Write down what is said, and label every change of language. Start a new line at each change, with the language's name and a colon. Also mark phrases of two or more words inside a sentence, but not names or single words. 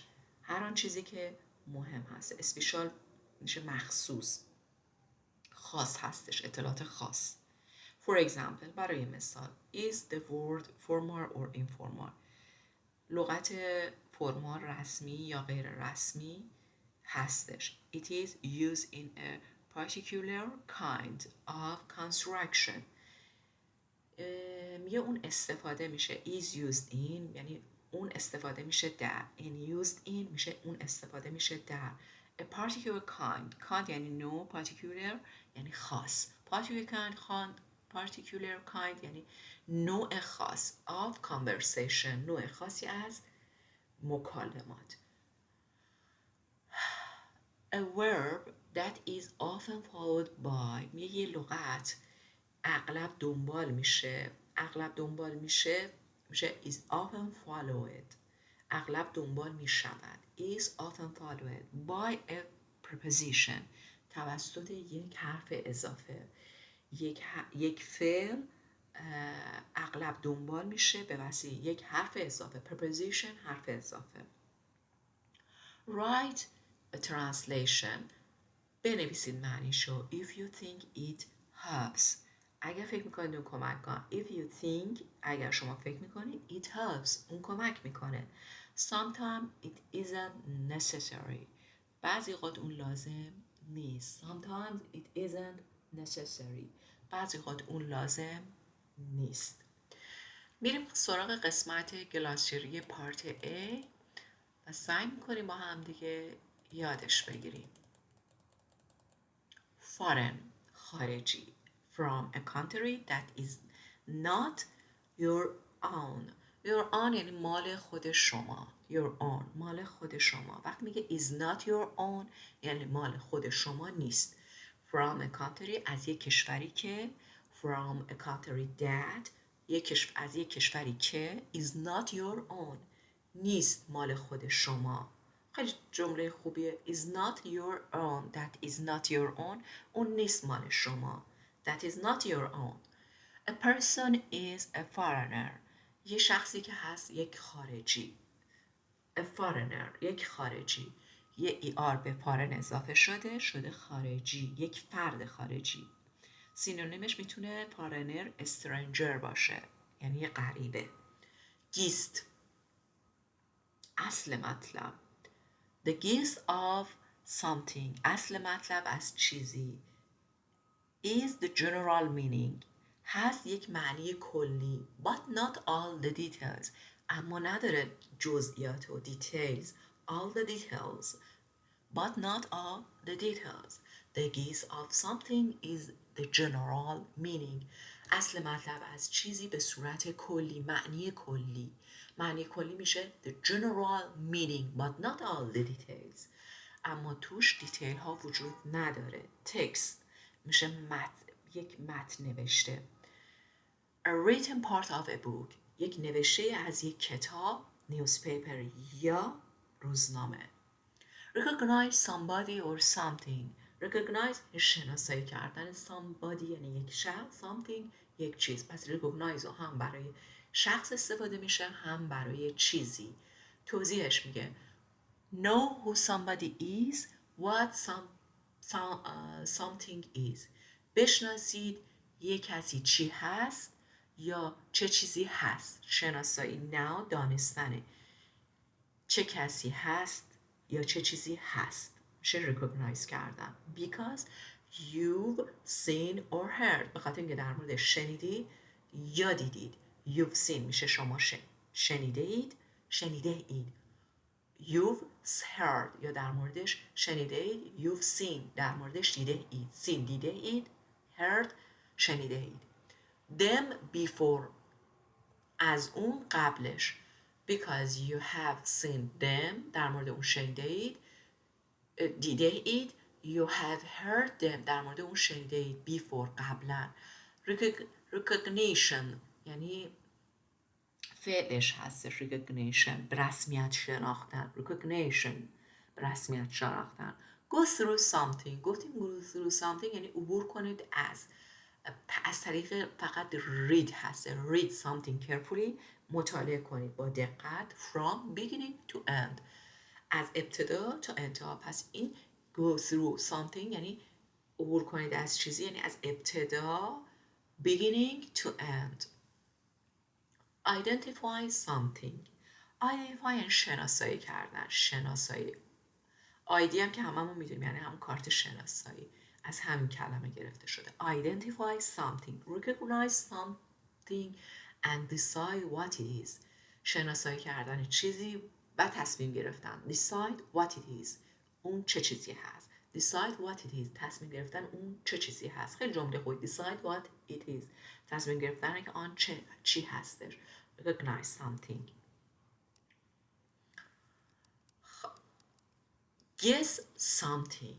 Persian: هر آن چیزی که مهم هست. اسپیشال میشه مخصوص، خاص هستش، اطلاعات خاص.
English: For example
Persian: برای مثال
English: is the word formal or informal
Persian: لغت فرمال رسمی یا غیر رسمی هستش.
English: It is used in a particular kind of construction.
Persian: میگه اون استفاده میشه
English: is used in
Persian: یعنی اون استفاده میشه در.
English: in used in
Persian: میشه اون استفاده میشه در.
English: a particular kind
Persian: یعنی نوع. particular یعنی خاص.
English: particular kind
Persian: یعنی نوع خاص
English: of conversation
Persian: نوع خاصی از مکالمات.
English: a verb that is often followed by
Persian: یه لغت اغلب دنبال میشه
English: is often followed
Persian: اغلب دنبال میشود
English: is often followed by a preposition
Persian: توسط یک حرف اضافه. یک فعل اغلب دنبال میشه به وسیله یک حرف اضافه. preposition حرف اضافه.
English: write a translation
Persian: بنویسید معنیشو.
English: if you think it helps
Persian: اگر فکر میکنید اون کمک کنه.
English: if you think
Persian: اگر شما فکر میکنید
English: it helps
Persian: اون کمک میکنه.
English: sometimes it isn't necessary
Persian: بعضی اوقات اون لازم نیست.
English: sometimes it isn't necessary
Persian: بعضی اوقات اون لازم نیست. میریم سراغ قسمت گلاسری پارت A و سعی میکنیم با هم دیگه یادش بگیریم.
English: foreign خارجی from a country that is not your own. your own
Persian: یعنی مال خود شما.
English: your own
Persian: مال خود شما. وقتی میگه
English: is not your own
Persian: یعنی مال خود شما نیست.
English: from a country
Persian: از یک کشوری که
English: from a country that
Persian: از یک کشوری که
English: is not your own
Persian: نیست مال خود شما. خیلی جمله خوبیه.
English: is not your own that is not your own
Persian: اون نیست مال شما.
English: that is not your own. A person is a foreigner.
Persian: یه شخصی که هست یک خارجی.
English: A foreigner
Persian: یک خارجی. یه ER به foreign اضافه شده خارجی، یک فرد خارجی. سینونیمش میتونه
English: foreigner stranger
Persian: باشه، یعنی یه غریبه. گیست، اصل مطلب.
English: The gist of something،
Persian: اصل مطلب از چیزی.
English: Is the general meaning،
Persian: هست یک معنی کلی.
English: But not all the details،
Persian: اما نداره جزئیات و details.
English: All the details but not all the details. The gist of something is the general meaning.
Persian: اصل مطلب از چیزی به صورت کلی، معنی کلی. معنی کلی میشه
English: the general meaning but not all the details.
Persian: اما توش دیتیل ها وجود نداره. text میشه یک متن نوشته.
English: A written part of a book،
Persian: یک نوشته از یک کتاب، newspaper یا روزنامه.
English: Recognize somebody or something.
Persian: Recognize شناسایی کردن. somebody یعنی یک شخص. something یک چیز. پس recognize هم برای شخص استفاده میشه هم برای چیزی. توضیحش میگه
English: know who somebody is, what something is.
Persian: بشناسید یک کسی چی هست یا چه چیزی هست. شناسایی now دانستنه. چه کسی هست یا چه چیزی هست. میشه recognize کردن.
English: Because you've seen or heard،
Persian: به خاطر اینکه در مورد شنیدید یا دیدید.
English: You've seen
Persian: میشه شما شنیده اید.
English: You've heard
Persian: یا در موردش شنیده اید.
English: You've seen
Persian: در موردش دیده اید. seen دیده اید. heard شنیده اید.
English: them before
Persian: از اون قبلش.
English: Because you have seen them
Persian: در مورد اون شنیده اید. دیده اید.
English: You have heard them
Persian: در مورد اون شنیده اید. before قبلا. recognition یعنی فعلش هستش. recognition به رسمیت شناختن. recognition به رسمیت شناختن.
English: go through something.
Persian: گفتیم
English: go through something
Persian: یعنی عبور کنید از طریق فقط read هست.
English: read something carefully
Persian: مطالعه کنید با دقت.
English: from beginning to end
Persian: از ابتدا تا انتها. پس این
English: go through something
Persian: یعنی عبور کنید از چیزی، یعنی از ابتدا
English: beginning to end. identify something.
Persian: identify یعنی شناسایی کردن. شناسایی ID هم که هممون میدونیم یعنی هم کارت شناسایی، از همین کلمه گرفته شده.
English: identify something recognize something and decide what it is.
Persian: شناسایی کردن چیزی و تصمیم گرفتن.
English: decide what it is
Persian: اون چه چیزی هست.
English: decide what it is
Persian: تصمیم گرفتن اون چه چیزی هست. خیلی جمله خوبی.
English: decide what it is
Persian: تصمیم گرفتن که آن چی هستش.
English: recognize something. guess something.